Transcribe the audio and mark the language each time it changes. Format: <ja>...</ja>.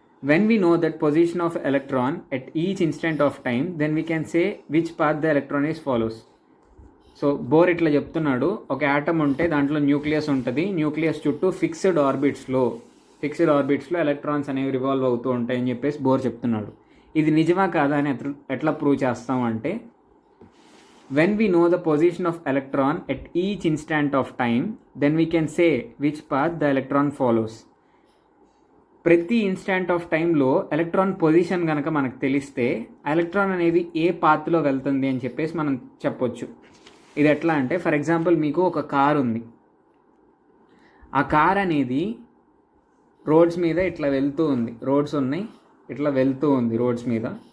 <en>When we know that position of electron at each instant of time then we can say which path the electron is follows.</en> <te>So bore ఇట్లా చెప్తున్నాడు, ఒక atom ఉంటే దాంట్లో nucleus ఉంటుంది, nucleus చుట్టూ fixed ఆర్బిట్స్లో electrons అనేవి revolve అవుతూ ఉంటాయని చెప్పేసి బోర్ చెప్తున్నాడు. ఇది నిజమా కాదా అని ఎట్లా ప్రూవ్ చేస్తామంటే</te> <en>when we know the position of electron at each instant of time then we can say which path the electron follows.</en> <te>ప్రతి ఇన్స్టాంట్ ఆఫ్ టైంలో ఎలక్ట్రాన్ పొజిషన్ కనుక మనకు తెలిస్తే ఎలక్ట్రాన్ అనేది ఏ పాత్లో వెళ్తుంది అని చెప్పేసి మనం చెప్పొచ్చు. ఇది ఎట్లా అంటే ఫర్ ఎగ్జాంపుల్ మీకు ఒక కార్ ఉంది, ఆ కార్ అనేది రోడ్స్ మీద ఇట్లా వెళ్తూ ఉంది, రోడ్స్ ఉన్నాయి ఇట్లా వెళ్తూ ఉంది రోడ్స్ మీద.</te>